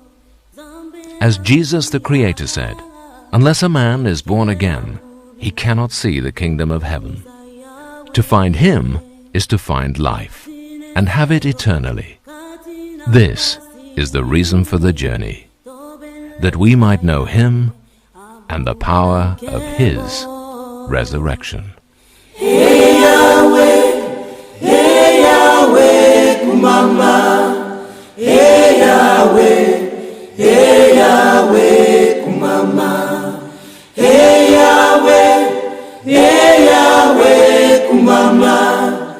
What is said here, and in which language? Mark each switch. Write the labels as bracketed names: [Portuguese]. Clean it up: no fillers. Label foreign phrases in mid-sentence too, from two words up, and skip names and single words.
[English] As Jesus the Creator said, "Unless a man is born again, he cannot see the kingdom of heaven." To find Him is to find life and have it eternally. This is the reason for the journey, that we might know Him and the power of His resurrection. Hey Yahweh, kumama. Hey Yahweh, kumama. Hey Yahweh, kumama.